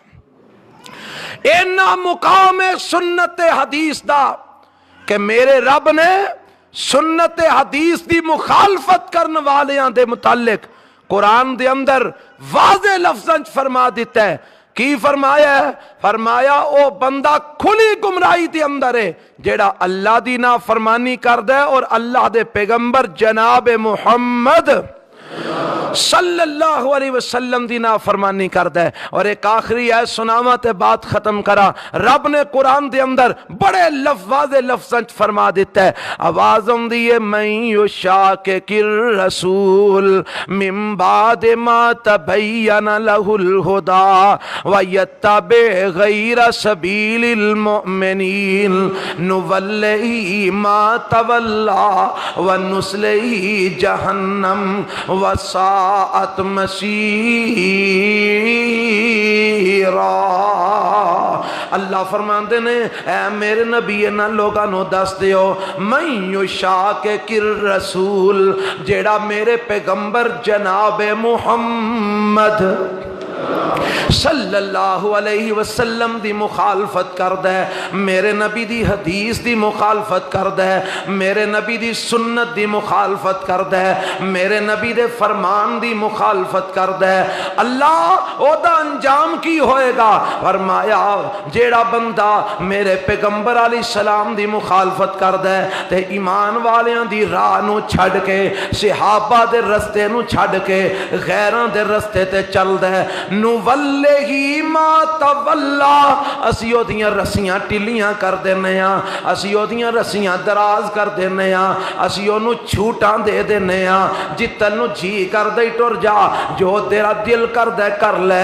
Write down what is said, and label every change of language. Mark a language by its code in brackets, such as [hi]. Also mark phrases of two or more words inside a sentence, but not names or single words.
[pa] انا مقام ہے سنت حدیث دا کہ میرے رب نے سنت حدیث دی مخالفت کرنے والیاں دے متعلق قرآن دے اندر واضح لفظاں چ فرما دتا ہے. کی فرمایا ہے? فرمایا او بندہ کھلی گمراہی دے اندر ہے جیہڑا اللہ دی نا فرمانی کردا ہے اور اللہ دے پیغمبر جناب محمد [ar] صلى الله عليه وسلم [pa] دی نافرمانی کردا ہے. اور ایک آخری ہے سناوا تے بات ختم کرا. رب نے قرآن دے اندر بڑے لفظ لفظ فرما دتا ہے، آواز آؤندی ہے [ar] من يشاقق الرسول من بعد ما تبين له الهدى ويتبع غير سبيل المؤمنين نوله ما تولى ونصله جهنم وساءت مصيرا. [pa] اللہ فرماتے نے اے میرے نبی انہاں لوگاں نوں دس دیو [ar] من يشاقق [pa] رسول، جیہڑا میرے پیغمبر جناب محمد [ar] صلى الله عليه وسلم [pa] دی مخالفت کردا ہے، میرے نبی دی حدیث دی مخالفت کردا ہے، میرے نبی دی سنت دی مخالفت کردا ہے، میرے نبی دے فرمان دی مخالفت کردا ہے، اللہ اودا انجام کی ہوئے گا? فرمایا جیہڑا بندہ میرے پیغمبر [ar] عليه السلام [pa] دی مخالفت کردا ہے تے ایمان والیاں دی راہ نوں چھڈ کے صحابہ دے رستے نوں چھڈ کے غیراں دے رستے تے چلدا ہے, [ar] نوله ما تولى, [pa] اسی اودیاں رسیاں ٹلیاں کر دینے آ، اسی اودیاں رسیاں دراز کر دینے آ، اسی اونوں چھوٹاں دے دینے آ، جتن نوں جی کردے ٹر جا، جو تیرا دل کردا کر لے.